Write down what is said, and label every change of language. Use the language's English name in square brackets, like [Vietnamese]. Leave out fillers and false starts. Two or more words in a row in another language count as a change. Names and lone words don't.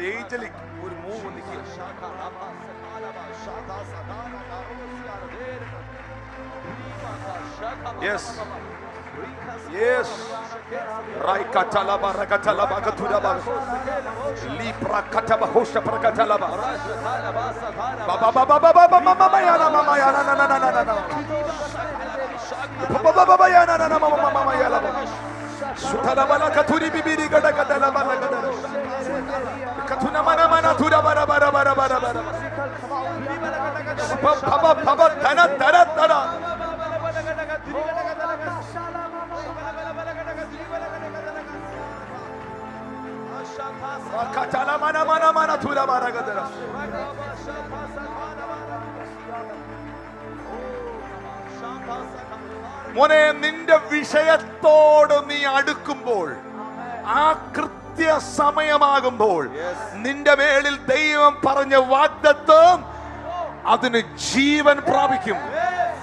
[Malayalam] ഏഞ്ചലിക് ഒരു മൂവ് നിൽക്കുക. [English] Yes. Yes. Raikatalaba rakatalaba gaturaba. Libra kataba hosha prakatalaba. Baba baba baba mama yana mama yana na na na na na. Baba baba yana na na mama mama yana. Sutalaba la katuri bibiri gada gada la bala gada. Katuna mana mana tura bara bara bara bara bara. Baba baba tana tana tana. Katala mana mana mana tura bara gada. [Malayalam] മോനെ, നിന്റെ വിഷയത്തോട് നീ അടുക്കുമ്പോൾ, ആ കൃത്യ സമയമാകുമ്പോൾ നിന്റെ മേളിൽ ദൈവം പറഞ്ഞ വാഗ്ദത്തം അതിന് ജീവൻ പ്രാപിക്കും.